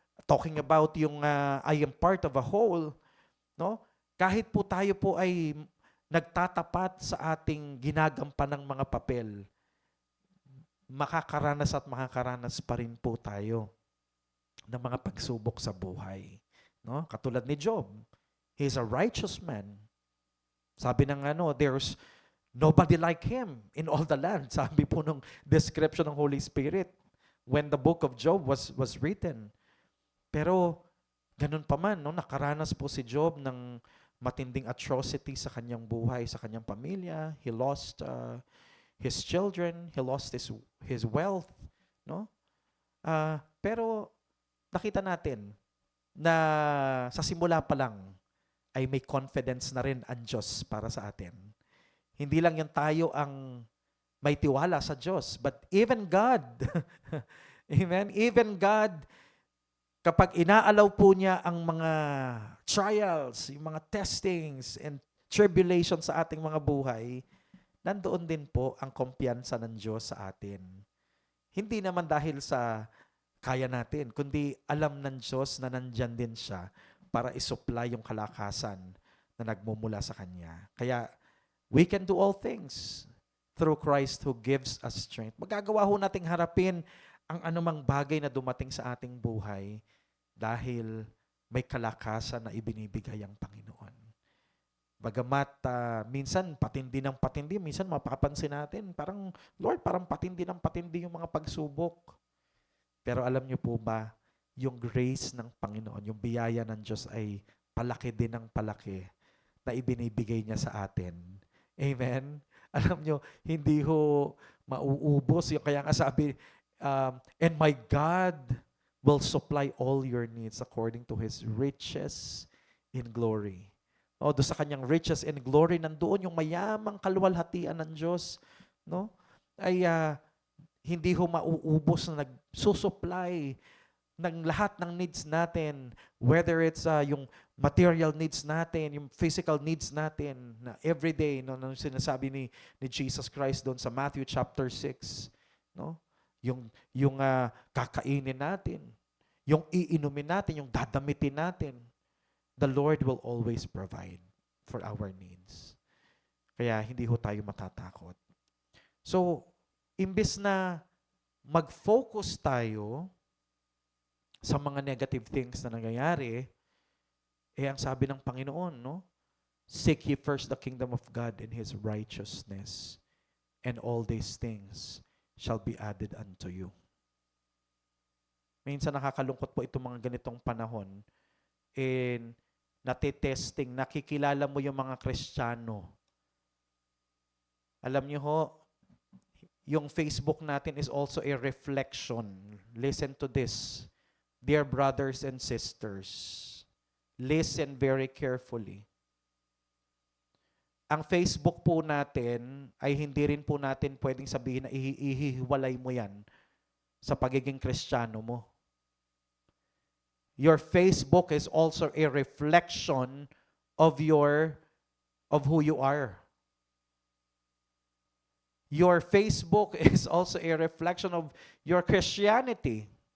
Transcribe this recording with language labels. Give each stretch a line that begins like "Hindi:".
English: Talking about yung I am part of a whole, no?
Filipino: Kahit po tayo po ay nagtatapat sa ating ginagampan ng mga papel, makakaranas pa rin po tayo ng mga pagsubok sa buhay, no? Katulad ni Job,
English: he's a righteous man.
Filipino: Sabi ng
English: there's nobody like him in all the land.
Filipino: Sabi po nung
English: description ng Holy Spirit when the book of Job was written.
Filipino: Pero ganun pa man, no, nakaranas po si Job ng matinding atrocity sa kanyang buhay, sa kanyang pamilya.
English: He lost his children, he lost his wealth, no?
Filipino: Pero nakita natin na sa simula pa lang ay may confidence na rin ang Diyos para sa atin. Hindi lang yan tayo ang may tiwala sa Diyos,
English: but even God, amen, even God,
Filipino: kapag inaalaw po niya ang mga trials, yung mga
English: testings and tribulations
Filipino: sa ating mga buhay, nandoon din po ang kumpiyansa ng Diyos sa atin. Hindi naman dahil sa kaya natin, kundi alam ng Diyos na nandyan din siya para isupply yung kalakasan na nagmumula sa Kanya.
English: Kaya, we can do all things through Christ who gives us strength.
Filipino: Magagawa ho nating harapin ang anumang bagay na dumating sa ating buhay dahil may kalakasan na ibinibigay ang Panginoon. Bagamat minsan patindi ng patindi, minsan mapapansin natin, parang, Lord, parang patindi ng patindi yung mga pagsubok. Pero alam niyo po ba, yung grace ng Panginoon, yung biyaya ng Diyos ay palaki din ng palaki na ibinibigay niya sa atin. Amen? Alam niyo, hindi ho mauubos. Yung kaya nga sabi,
English: and my God will supply all your needs according to His riches in glory.
Filipino: O, doon sa kanyang riches and glory, nandoon yung mayamang kaluwalhatian ng Diyos, no? Ay hindi ho mauubos na nagsusupply ng lahat ng needs natin,
English: whether it's
Filipino: yung material needs natin, yung physical needs natin, na everyday, no, na sinasabi ni Jesus Christ doon sa Matthew chapter 6, no? Yung kakainin natin, yung iinumin natin, yung dadamitin natin,
English: the Lord will always provide for our needs.
Filipino: Kaya hindi ho tayo matatakot. So, imbes na mag-focus tayo sa mga negative things na nangyayari, ang sabi ng Panginoon, no?
English: Seek ye first the kingdom of God and His righteousness, and all these things shall be added unto you.
Filipino: Minsan nakakalungkot po itong mga ganitong panahon, and natitesting, nakikilala mo yung mga Kristiyano. Alam niyo ho, yung Facebook natin
English: is also a reflection. Listen to this. Dear brothers and sisters, listen very carefully.
Filipino: Ang Facebook po natin ay hindi rin po natin pwedeng sabihin na ihihiwalay mo yan sa pagiging Kristiyano mo.
English: Your Facebook is also a reflection of who you are. Your Facebook is also a reflection of your Christianity.